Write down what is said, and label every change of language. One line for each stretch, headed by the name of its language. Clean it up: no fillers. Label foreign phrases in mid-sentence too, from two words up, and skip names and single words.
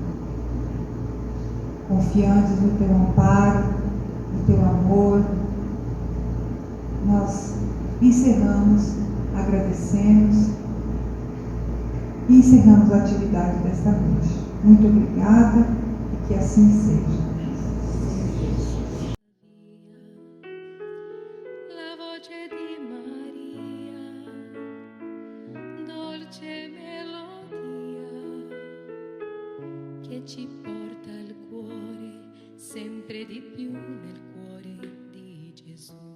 Portuguese: Confiantes no Teu amparo, no Teu amor, nós encerramos, agradecemos e encerramos a atividade desta noite. Muito obrigada e que assim seja.
Italian: La voce di Maria, dolce melodia, che ci porta al cuore, sempre di più nel cuore di Gesù.